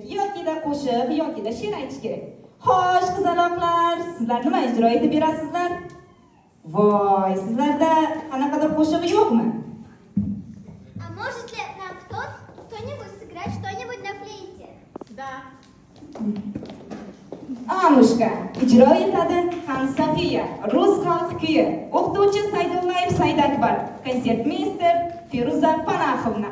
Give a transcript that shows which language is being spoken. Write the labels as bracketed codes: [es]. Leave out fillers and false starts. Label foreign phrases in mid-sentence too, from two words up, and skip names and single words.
[uz] Yoki-da qo'shiq, yoki-da she'r aytish kerak. Xo'sh, qizaloqlar, sizlar nima ijro etib berasizlar? Voy, sizlarda qanaqadir qo'shig'i yo'qmi? [ru] А может ли нам кто-нибудь сыграть что-нибудь на флейте? Да. [uz] Anushka ijro etadi, Hansafiya rus xalq kuyi, o'qituvchi Saydullayev Saidakbar, konsertmeyster Feruza Panaxovna.